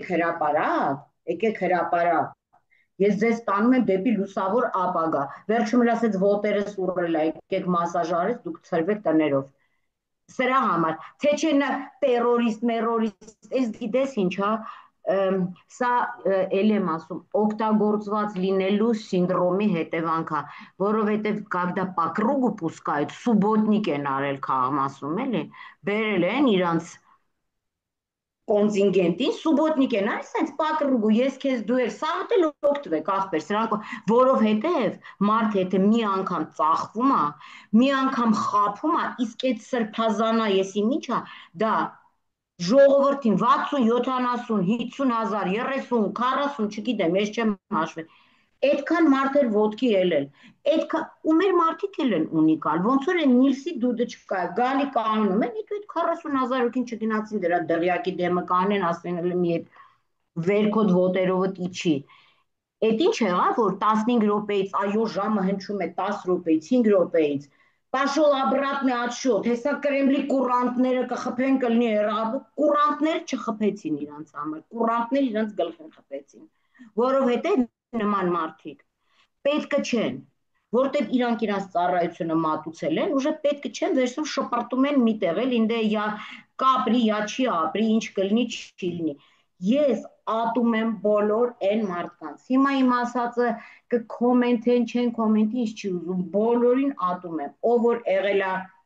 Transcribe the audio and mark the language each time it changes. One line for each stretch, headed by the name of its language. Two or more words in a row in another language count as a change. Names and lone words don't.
Armenian: եկեք հրապարակ, ես ձեզ տանում եմ դեպի լուսավոր ապագա։ Վերջում էլ ասեց ոտերս ուռել է, եկեք մասաժ արեց, դուք ցրվեք տներով։ Սրա համար, թե չէ նա մերորիստ, այս գիտես ինչա, սա էլ եմ ասում, օգտագործված լինելու սինդրոմի հետևանքա, որովհետև
Russian: когда по кругу пускают,
Armenian: սուբոտնիկ են արել քաղաքասում, էլի, բերել են իրանց կոնտինգենտին, սուբոտնիկ են արել, սենց
Russian: по кругу,
Armenian: ես քեզ դու ես, սաղդ էլ օգտվեք ախպեր, սրանք, որովհետև մարդ եթե մի անգամ ծախվում է, մի անգամ խափում է, իսկ այդ սրբազանա եսի ինչա, դա ժողովրդին 60, 70, 50,000, 30, 40, չգիտեմ, ես չեմ հաշվել, այդքան մարդեր ոտքի ելել, ու մեր մարդիկ էլ են ունիկալ, ոնց որ են Նիլսի դուդը չկա, գալի կանոնում են, այդ 40,000 հոգին չգնացին դրա դղյակի դեմը կանեն, ասեն մի այդ վերքոտ ոտերովդ իչի, այդ ինչ եղավ, որ 15 րոպեից, այո ժամը հնչում է 10 րոպեից, 5 րոպեից,
Russian: Пошел обратный отсчет,
Armenian: հեսա Կրեմլի կուրանտները կխփեն կլինի հեռավոր, կուրանտները չխփեցին իրանց համար, կուրանտները իրանց գլխին խփեցին, որովհետև նման մարդիկ պետքը չեն, որտեղ իրանք իրանց ծառայությունը մատուցել են, ուժը պետքը չեն, վերցնում շպրտում են միտեղ, էլ ինձ յա կապրի, յա չի ապրի, ինչ կլինի, չի լինի։ Ես ատում եմ բոլոր այն մարդկանց։ Հիմա իմ ասածը կկոմենթեն, չեն կոմենթի, ինչ չի ուզում, բոլորին ատում եմ, ով որ եղել է